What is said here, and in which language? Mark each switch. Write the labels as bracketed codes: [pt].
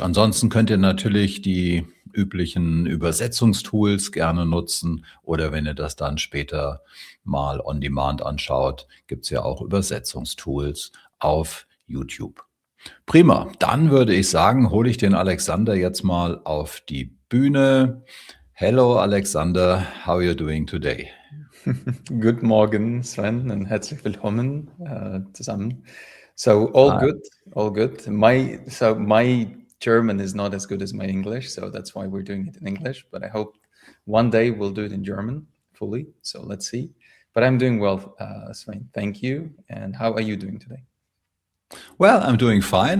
[de] Ansonsten könnt ihr natürlich die üblichen Übersetzungstools gerne nutzen oder wenn ihr das dann später mal on demand anschaut, gibt es ja auch Übersetzungstools auf YouTube. Prima, dann würde ich sagen, hole ich den Alexander jetzt mal auf die Bühne. [en] Hello Alexander, how are you doing today? Good morning, [de] Sven, und herzlich willkommen zusammen. [en] So all good, all good. My German is not as good as my English, so that's why we're doing it in English. But I hope one day we'll do it in German fully. So let's see. But I'm doing well, Sven. Thank you. And how are you doing today? Well, I'm doing fine.